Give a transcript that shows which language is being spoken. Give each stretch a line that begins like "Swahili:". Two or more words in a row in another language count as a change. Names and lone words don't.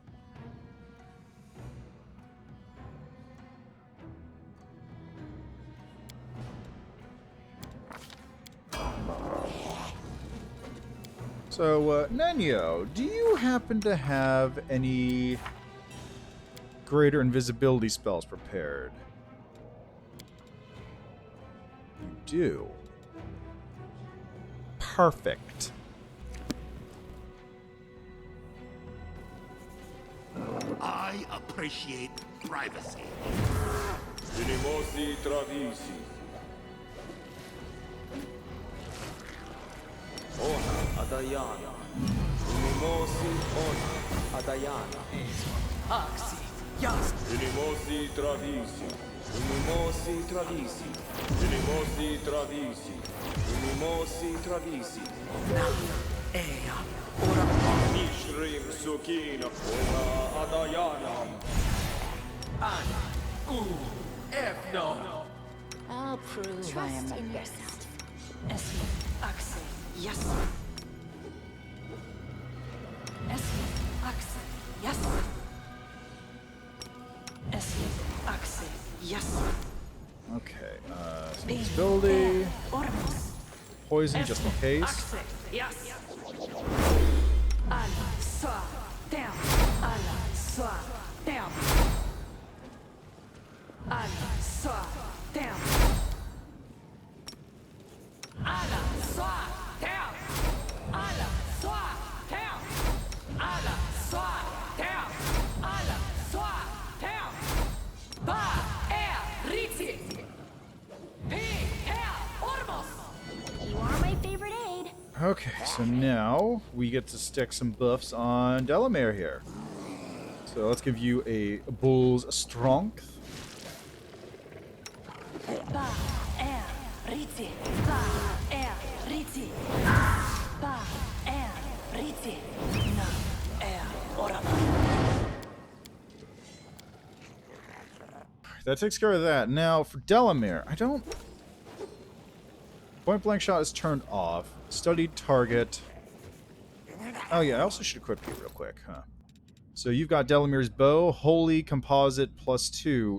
English: So, Nenyo, do you happen to have any greater invisibility spells prepared? You do. Perfect. I appreciate privacy. Minimosi Travisi. Ona Adayana. Minimosi Ona Adayana. Axi. Yes. Minimosi Travisi. Minimosi Travisi. Minimosi Travisi. Minimosi Travisi. Ea. Ora Nishrim Sukina. Ona Adayana. Ana. Efno. I'll prove I am the best. Esmi, Axi, yes. Esmi, Axi, yes. Esmi, Axi, yes. Okay, invisibility. Poison, just in case. Axi, yes. Ala, swa, down. Ala, swa, down. Ala, swa, down. Ala, swa, down. Ala, swa, down. Ala, swa, down. Ala, swa, down. Ba, riti. Ormos. You are my favorite aide. Okay, so now we get to stick some buffs on Delamere here. So let's give you a bull's strength. Ba, riti. Ba, riti. Ba, riti. Na, orama. That takes care of that. Now, for Delamere, I don't... Point blank shot is turned off. Studied target. Oh yeah, I also should equip you real quick, huh? So you've got Delamere's bow, holy composite +2.